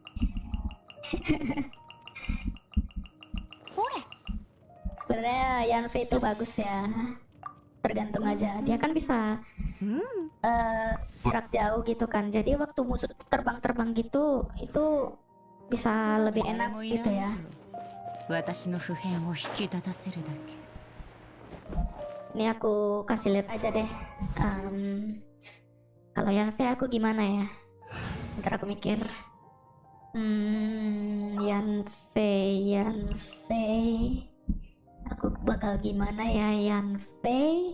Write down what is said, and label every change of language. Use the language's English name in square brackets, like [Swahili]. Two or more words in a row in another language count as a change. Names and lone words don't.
[Indonesian] Sebenarnya Yanfei itu bagus ya, tergantung aja, dia kan bisa jarak jauh gitu kan, jadi waktu musuh terbang-terbang gitu itu bisa lebih enak gitu ya. [Japanese] 私の普遍を引き立たせるだけ。 [Indonesian] Ini aku kasih lihat aja deh. Kalau Yanfei aku gimana ya? Ntar aku mikir. Yanfei. Aku bakal gimana ya Yanfei?